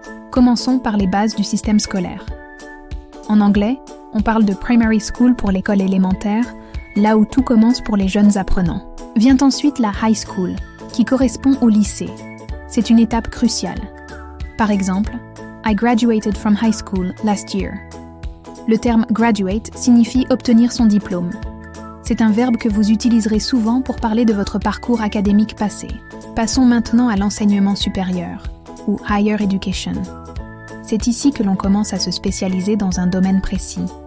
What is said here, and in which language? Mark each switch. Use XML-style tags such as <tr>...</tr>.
<fr>Commençons par les bases du système scolaire. En anglais, on parle de primary school pour l'école élémentaire, là où tout commence pour les jeunes apprenants. Vient ensuite la high school, qui correspond au lycée. C'est une étape cruciale. Par exemple,</fr> <en>I graduated from high school last year.</en> <fr>Le terme graduate signifie obtenir son diplôme. C'est un verbe que vous utiliserez souvent pour parler de votre parcours académique passé. Passons maintenant à l'enseignement supérieur, ou higher education. C'est ici que l'on commence à se spécialiser dans un domaine précis.</fr>